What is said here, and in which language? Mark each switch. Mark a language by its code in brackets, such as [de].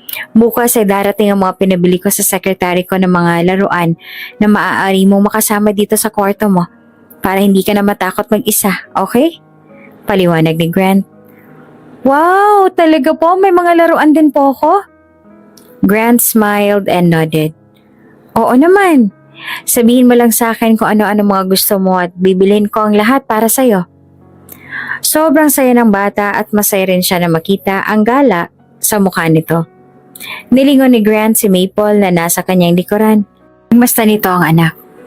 [tl] Bukas ay darating ang mga pinabili ko sa sekretary ko ng mga laruan na maaari mong makasama dito sa kwarto mo para hindi ka na matakot mag-isa, okay? Paliwanag ni Grant. Wow, talaga po? May mga laruan din po ako? [en] Grant smiled and nodded. [tl] Oo naman. Sabihin mo lang sa akin kung ano-ano mga gusto mo at bibilhin ko ang lahat para sa'yo. Sobrang saya ng bata at masaya rin siya na makita ang gala sa mukha nito. Nilingon ni Grant si Maple na nasa kanyang likuran. Basta nito ang anak.